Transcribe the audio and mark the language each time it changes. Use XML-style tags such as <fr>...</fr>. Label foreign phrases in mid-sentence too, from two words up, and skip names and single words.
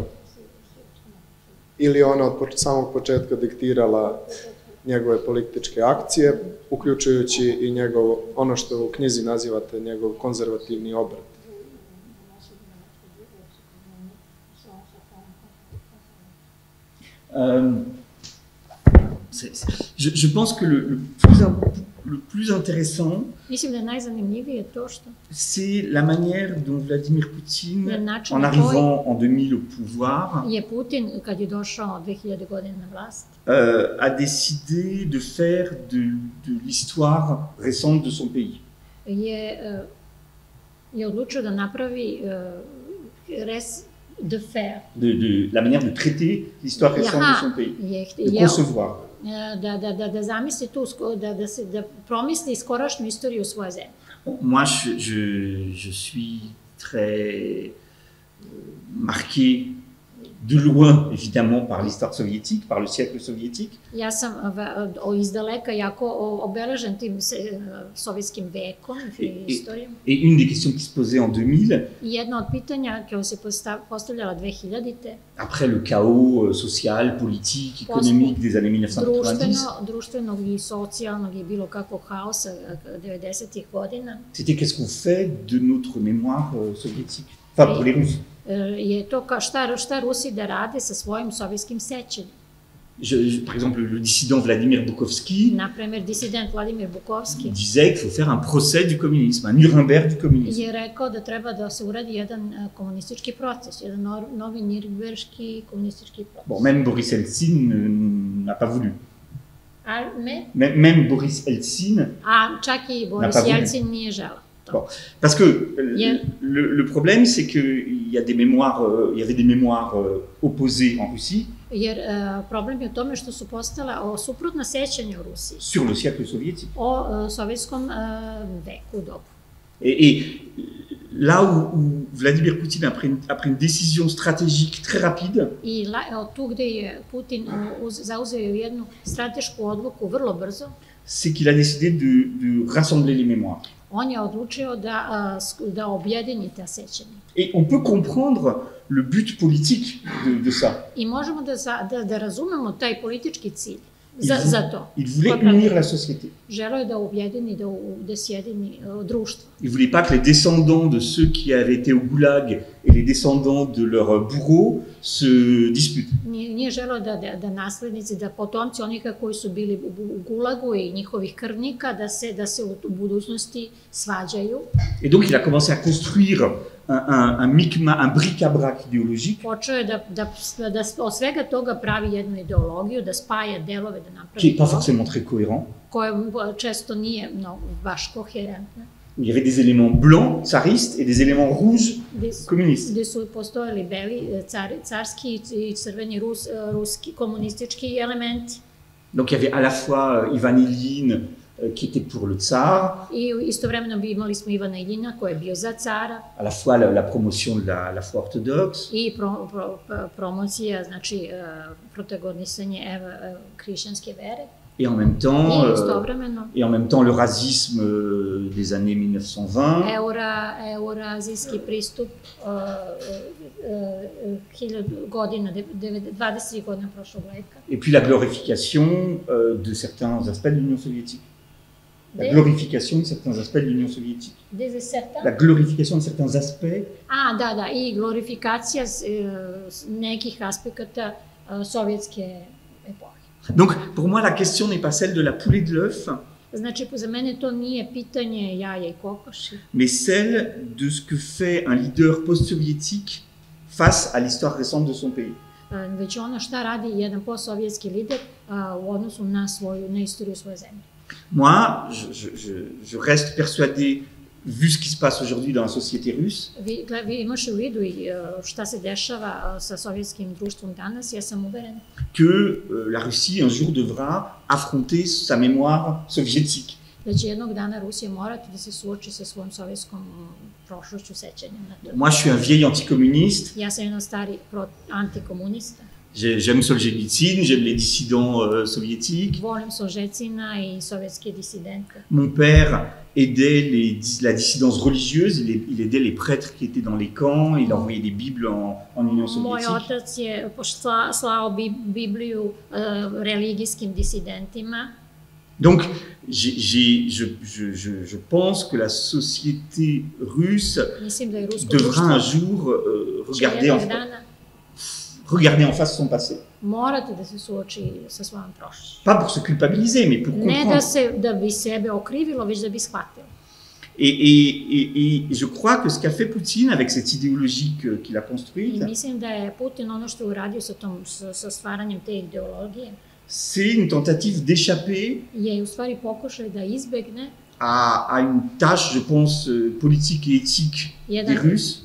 <sr>Ili je ona od samog početka diktirala njegove političke akcije, uključujući i ono što u knjizi nazivate njegov konzervativni obrat.</sr> <fr>Je pense que le plus intéressant,</fr> <sr>Mislim da je najzanimljivije to što</sr> <fr>c'est la manière dont Vladimir Poutine,</fr> <sr>je način</sr> <fr>en</fr> <sr>na koji</sr> <fr>arrivant en 2000 au pouvoir,</fr> <sr>je Putin, kad je došao 2000 godina na vlast,</sr> <fr>a décidé de faire de l'histoire récente de son pays.</fr> <sr>je odlučio da napravi</sr> <fr>de faire. De la manière de traiter l'histoire récente de son pays, de concevoir.</fr> <sr>Da zamisli tu, da promisli skorašnju istoriju svoje zemlje.</sr> <fr>Moi, je suis très marqué de loin, évidemment, par l'histoire soviétique, par le siècle soviétique.</fr> <sr>Ja sam izdaleka jako obeležen tim sovjetskim vekom i istorijom.</sr> <fr>Et une des questions qui se posait en 2000,</fr> <sr>I jedna od pitanja koja se postavljala 2000-te,</sr> <fr>après le chaos social, politique, économique des années 1990,</fr> <sr>društvenog i socijalnog i bilo kakvog haosa 90-ih godina,</sr> <fr>c'était qu'est-ce qu'on fait de notre mémoire soviétique, enfin pour les Russes.</fr> <sr>Je to šta Rusi da rade sa svojim sovjetskim sećanjem.</sr> <fr>Par exemple, le dissident Vladimir Bukovski</fr> <sr>Naprimer, disident Vladimir Bukovski</sr> <fr>disait qu'il faut faire un procès du communisme, un Nuremberg du communisme.</fr> <sr>je rekao da treba da se uradi jedan komunistički proces, jedan novi nirnberški komunistički proces.</sr> <fr>Bon, même Boris Eltsine n'a pas voulu. Me? Même Boris Eltsine.</fr> <sr>A čak i Boris Jelcin nije želeo.</sr> <fr>Bon, parce que le problème, c'est qu'il y a des mémoires, il y avait des mémoires opposées en Russie.</fr> <sr>Jer problem je u tome što su postala suprotna sećanja u Rusiji.</sr> <fr>Sur le siècle soviétique.</fr> <sr>O sovjetskom veku, dobu.</sr> <fr>Et là où Vladimir Poutine a pris une décision stratégique très rapide,</fr> <sr>I tu gde je Putin zauzeo jednu stratešku odluku vrlo brzo,</sr> <fr>c'est qu'il a décidé de rassembler les mémoires.</fr> <sr>On je odlučio da objedini ta sećanja.</sr> <fr>Et on peut comprendre le but politique de ça.</fr> <sr>I možemo da razumemo taj politički cilj za to.</sr> <fr>Il voulait unir la société.</fr> <sr>Želeo je da objedini, da sjedini društvo.</sr> <fr>Il voulait pas que les descendants de ceux qui avaient été au goulag et les descendants de leurs bourreaux se disputent.</fr> <sr>Nije želeo da naslednici, da potomci onih koji su bili u gulagu i njihovih krvnika, da se u budućnosti svađaju.</sr> <fr>Et donc il a commencé à construire un bric-à-brac idéologique.</fr> <sr>Počeo je da od svega toga pravi jednu ideologiju, da spaja delove, da napravi.</sr> <fr>Qui n'est pas forcément très cohérent.</fr> <sr>Koja često nije baš koherentna.</sr> <fr>Il y avait des éléments blancs, tsaristes, et des éléments rouges, communistes.</fr> <sr>Gde su postojali beli, carski i crveni ruski komunistički elementi.</sr> <fr>Donc il y avait à la fois Ivan Iljin, qui était pour le tsar.</fr> <sr>I istovremeno imali smo Ivana Iljina koji je bio za cara.</sr> <fr>À la fois la promotion de la foi orthodoxe.</fr> <sr>I promocija, znači protagonisanje hrišćanske vere.</sr> <fr>Et en même temps le racisme des années 1920.</fr> <sr>Eurazijski pristup 20 godina prošlog veka.</sr> <fr>Et puis la glorification de certains aspects de l'Union soviétique. La glorification de certains aspects de l'Union soviétique. La glorification de certains aspects.</fr> <sr>Da, i glorifikacija nekih aspekata sovjetske epohe.</sr> <fr>Donc, pour moi, la question n'est pas celle de la poule et de l'œuf,</fr> <sr>Znači, za mene to nije pitanje jaja i kokoši,</sr> <fr>mais celle de ce que fait un leader post-soviétique face à l'histoire récente de son pays.</fr> <sr>Već ono šta radi jedan postsovjetski lider u odnosu na istoriju svoje zemlje.</sr> <fr>Moi, je reste persuadé, vu ce qui se passe aujourd'hui dans la société russe,</fr> <sr>Vi imaš u vidu i šta se dešava sa sovjetskim društvom danas, ja sam uveren</sr> <fr>que la Russie un jour devra affronter sa mémoire soviétique.</fr> <sr>Da će jednog dana Rusija morati da se suoči sa svojom sovjetskom prošlošću, sećanjem na to.</sr> <fr>Moi, je suis un vieil anticommuniste.</fr> <sr>Ja sam jedan stari antikomunista.</sr> <fr>J'aime Solzhenitsyn, j'aime les dissidents soviétiques.</fr> <sr>Volim Solzhenitsina i sovjetske disidente.</sr> <fr>Mon père aidait la dissidence religieuse, il aidait les prêtres qui étaient dans les camps, il envoyait des Bibles en Union soviétique.</fr> <sr>Moj otac je slao Bibliju religijskim disidentima.</sr> <fr>Donc, je pense que la société russe devra un jour regarder en face son passé.</fr> <sr>Morate da se suoči sa svojom prošlošću.</sr> <fr>Pas pour se culpabiliser, mais pour</fr> <sr>Ne</sr> <fr>comprendre.</fr> <sr>da bi sebe okrivilo, već da bi shvatilo.</sr> <fr>Et je crois que ce qu'a fait Poutine avec cette idéologie qu'il a</fr> <sr>I</sr> <fr>construite,</fr> <sr>mislim da je Putin ono što je uradio sa stvaranjem te ideologije,</sr> <fr>c'est une tentative d'échapper</fr> <sr>je u stvari pokušaj da izbegne</sr> <fr>à une tâche, je pense, politique et éthique des Russes,</fr>